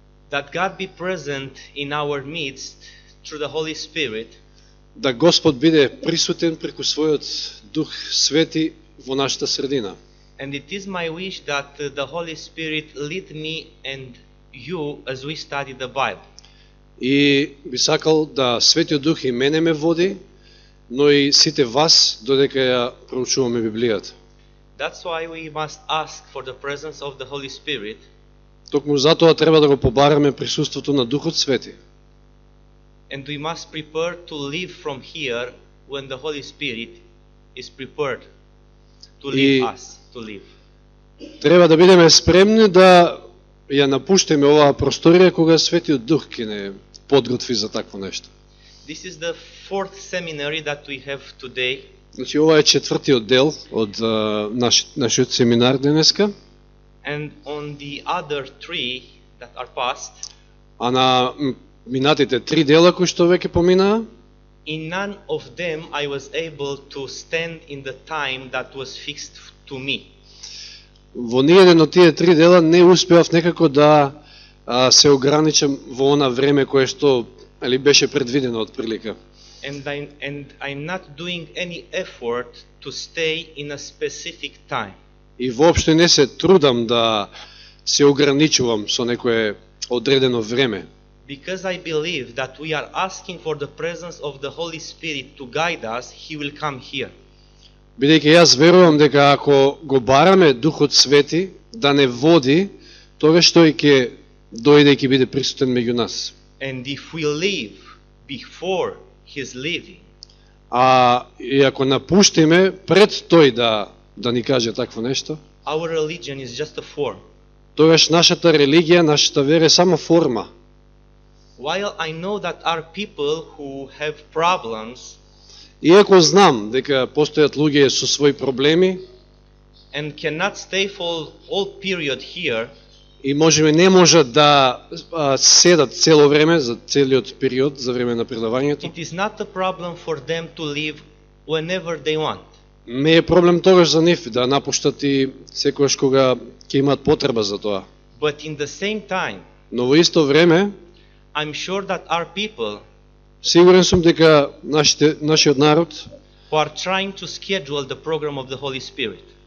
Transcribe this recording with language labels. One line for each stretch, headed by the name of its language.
English: that God be present in our midst through the Holy Spirit,
Macedonian: да Господ биде присутен преку својот Дух Свети во нашата средина.
English: and it is my wish that the Holy Spirit lead me and you as we study the Bible.
Macedonian: И би сакал да Светиот Дух и мене ме води, но и сите вас додека ја проучуваме Библијата.
English: That's why we must ask for the presence of the Holy Spirit,
Macedonian: Токму затоа треба да го побараме присуството на Духот Свети.
English: and we must prepare to live from here when the Holy Spirit is prepared to lead us to live.
Macedonian: Треба да бидеме спремни да ја напуштиме оваа просторија кога Светиот Дух ќе не подготви за такво нешто.
English: This is the fourth seminary that we have today,
Macedonian: Значи ова е четвртиот дел од нашиот семинар денеска,
English: and on the other three that are past,
Macedonian: а на минатите три дела кои што веќе поминаа,
English: in none of them I was able to stand in the time that was fixed to me.
Macedonian: во ниеден од тие три дела не успеав некако да се ограничам во она време кое што беше предвидено од прилика.
English: And I'm not doing any effort to stay in a specific time.
Macedonian: И воопшто не се трудам да се ограничувам со некое одредено време.
English: Because I believe that we are asking for the presence of the Holy Spirit to guide us, He will come here.
Macedonian: Бидејќи јас верувам дека ако го бараме Духот Свети да не води, тогаш тој ќе дојде и ќе биде присутен меѓу нас.
English: And if we live before His leaving,
Macedonian: И ако напуштиме пред тој да ни каже такво нешто,
English: our religion is just a form.
Macedonian: тогаш нашата религија, нашата вера е само форма.
English: While I know that are people who have problems
Macedonian: Иако знам дека постојат луѓе со своји проблеми
English: and cannot stay for whole period here,
Macedonian: и можеби не можат да седат цело време, за целиот период, за време на предавањето,
English: it is not a problem for them to leave whenever they want.
Macedonian: не е проблем тогаш за нив да напуштат и секогаш кога ќе имаат потреба за тоа.
English: But in the same time,
Macedonian: Но во исто време,
English: I'm sure that our people
Macedonian: сигурен сум дека нашиот народ,
English: who are trying to schedule the program of the Holy Spirit,